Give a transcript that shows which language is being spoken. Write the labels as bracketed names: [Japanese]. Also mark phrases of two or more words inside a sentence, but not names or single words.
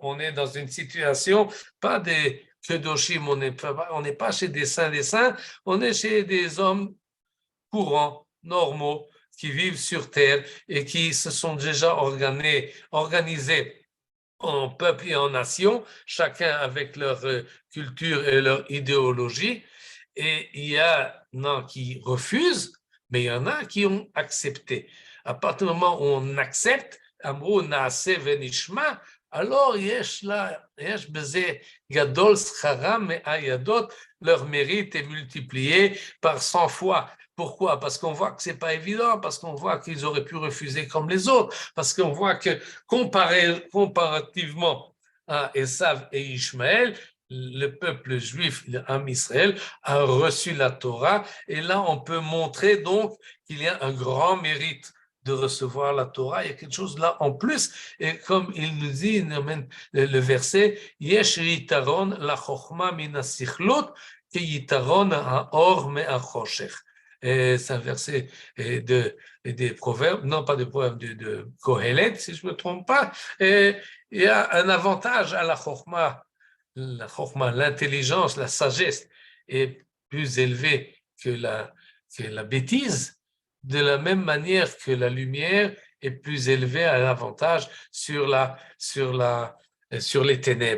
[French] On est dans une situation, pas des kedoshim, on n'est pas chez des saints, on est chez des hommes courants, normaux, qui vivent sur terre et qui se sont déjà organisés en peuple et en nation, chacun avec leur culture et leur idéologie. Et il y en a qui refusent, mais il y en a qui ont accepté. À partir du moment où on accepte, [Hebrew] אמרו נעשה ונשמע, alors יש בזה גדול שכרם מאידות, [French] leur mérite est multiplié par 100 fois. Pourquoi? Parce qu'on voit que c'est pas évident, parce qu'on voit qu'ils auraient pu refuser comme les autres, parce qu'on voit que comparativement à Esav et Ishmaël, le peuple juif, l'âme Israël, a reçu la Torah, et là on peut montrer donc qu'il y a un grand mérite de recevoir la Torah, il y a quelque chose là en plus, et comme il nous dit le verset, [Hebrew] יש יתרון לחכמה מן הסכלות כיתרון האור מן החושך. [French] C'est un verset des proverbes, non pas de proverbes, de Kohelet, si je ne me trompe pas. Et il y a un avantage à la chokhma, l'intelligence, la sagesse est plus élevée que la bêtise, de la même manière que la lumière est plus élevée à l'avantage sur les ténèbres.